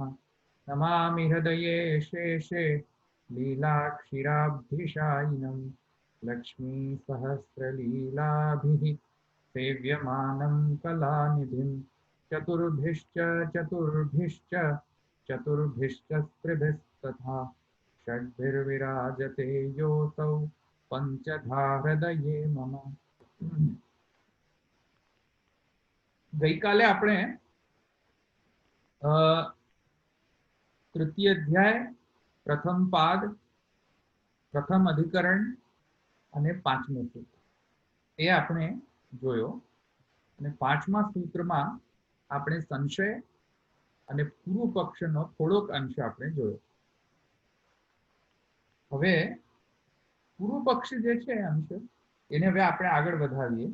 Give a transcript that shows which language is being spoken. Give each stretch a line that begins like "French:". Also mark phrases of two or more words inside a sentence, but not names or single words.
Sanskrit: नमामि हृदये शेषे लीलाक्षीराब्धिशायिनं लक्ष्मीसहस्रलीलाभिः सेव्यमानं कलानिधिं चतुर्भिश्च चतुर्भिश्च चतुर्भिश्च स्त्रिभिस्तथा षड्भिर्विराजते योऽसौ पञ्चधा हृदये मम।
Gujarati: गईकाले આપણે તૃતીય અધ્યાય પ્રથમ પાદ પ્રથમ અધિકરણ અને પાંચમું સૂત્ર એ આપણે જોયો અને પાંચમા સૂત્રમાં આપણે સંશય અને પૂર્વ પક્ષનો થોડોક અંશ આપણે જોયો। હવે પૂર્વ પક્ષ જે છે અંશ એને હવે આપણે આગળ વધારીએ।